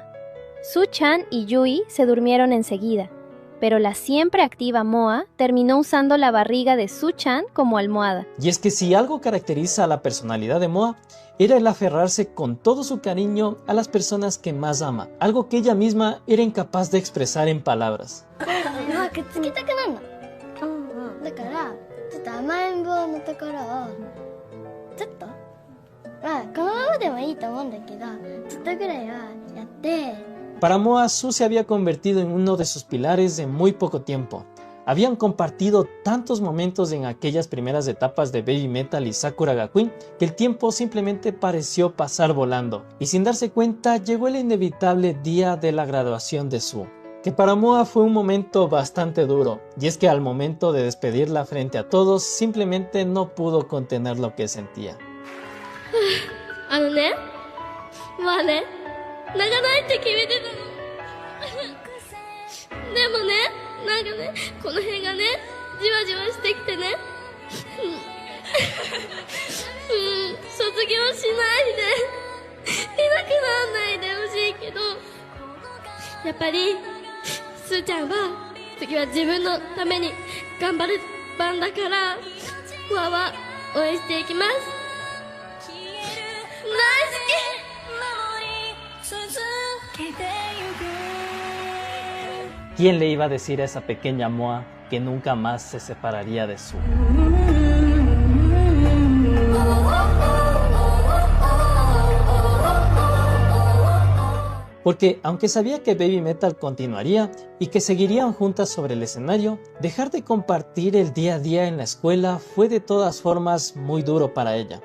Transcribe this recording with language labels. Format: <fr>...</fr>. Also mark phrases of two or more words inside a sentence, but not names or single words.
<es>Su-chan y Yui se durmieron enseguida, pero la siempre activa Moa terminó usando la barriga de Su-chan como almohada. Y es que si algo caracteriza a la personalidad de Moa, era el aferrarse con todo su cariño a las personas que más ama, algo que ella misma era incapaz de expresar en palabras.</es> <ja>くっつきたくなるの。だからちょっと甘えん坊のところをちょっとまあこのままでもいいと思うんだけどちょっとぐらいはやって。</ja> <es>Para Moa, Su se había convertido en uno de sus pilares en muy poco tiempo. Habían compartido tantos momentos en aquellas primeras etapas de Baby Metal y Sakura ga Queen que el tiempo simplemente pareció pasar volando. Y sin darse cuenta llegó el inevitable día de la graduación de Su, que para Moa fue un momento bastante duro, y es que al momento de despedirla frente a todos simplemente no pudo contener lo que sentía.</es> <ja>まあね泣かないって決めてたの。でもねなんかねこの辺がねじわじわしてきてね卒業しないでいなくなんないでほしいけどやっぱりすーちゃんは次は自分のために頑張る番だからわは応援していきます。大好き。</ja> <es>¿Quién le iba a decir a esa pequeña Moa que nunca más se separaría de Su? Porque aunque sabía que Baby Metal continuaría y que seguirían juntas sobre el escenario, dejar de compartir el día a día en la escuela fue de todas formas muy duro para ella.</es>